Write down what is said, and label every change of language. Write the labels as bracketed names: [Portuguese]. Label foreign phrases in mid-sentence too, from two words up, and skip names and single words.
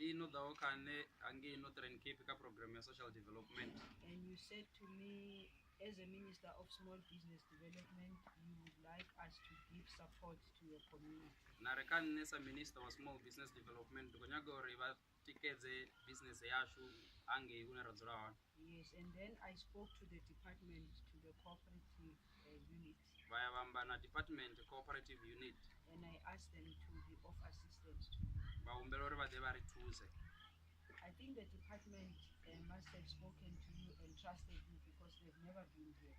[English] And you said to me, as a Minister of Small Business Development, you would like us to give support to your community. Minister of Small Business Development business [Shona] yashu ange unaradzurawa. [English] Yes, and then I spoke to the department, to the cooperative unit. Department cooperative unit. And I asked them to be of assistance to you. I think the department must have spoken to you and trusted you because they've never been here.